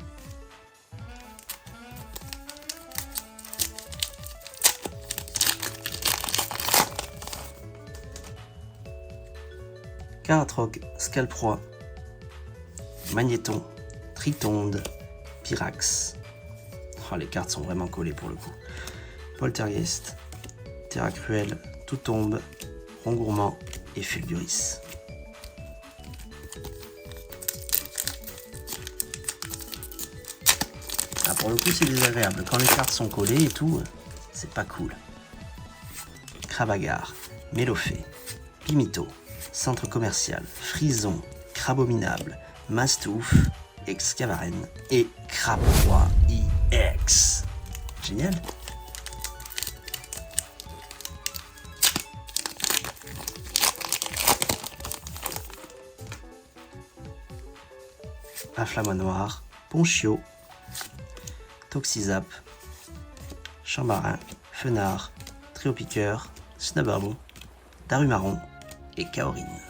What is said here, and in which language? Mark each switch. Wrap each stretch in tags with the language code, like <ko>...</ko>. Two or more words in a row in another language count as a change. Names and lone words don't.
<fr>Caratroc, Scalproie, Magnéton, Tritonde, Pyrax. Oh, les cartes sont vraiment collées pour le coup. Poltergeist, Terra Cruel, Toutombe, Rongourmand et Fulguris. Ah, pour le coup, c'est désagréable. Quand les cartes sont collées et tout, c'est pas cool. Cravagar, Mélofée, Pimito, Centre commercial, Frison, Crabominable, Mastouf, Excavaren et Crabroi EX. Génial. Inflamanoir, Ponchio, Toxizap, Chambarin, Fenard, Triopiqueur, Snubberloo, Darumaron et Kaorin.</fr>